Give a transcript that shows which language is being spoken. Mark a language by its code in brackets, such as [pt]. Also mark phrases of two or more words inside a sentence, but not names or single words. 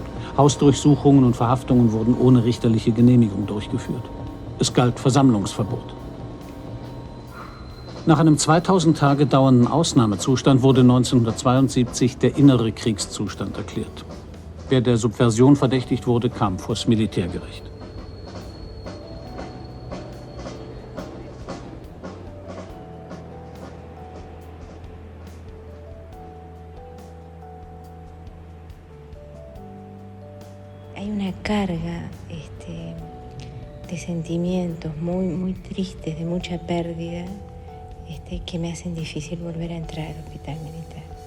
[de] Hausdurchsuchungen und Verhaftungen wurden ohne richterliche Genehmigung durchgeführt. Es galt Versammlungsverbot. Nach einem 2000 Tage dauernden Ausnahmezustand wurde 1972 der innere Kriegszustand erklärt. Wer der Subversion verdächtigt wurde, kam vors Militärgericht. [es] Hay una carga de sentimientos muy tristes, de mucha pérdida, que me hacen difícil volver a entrar al hospital militar.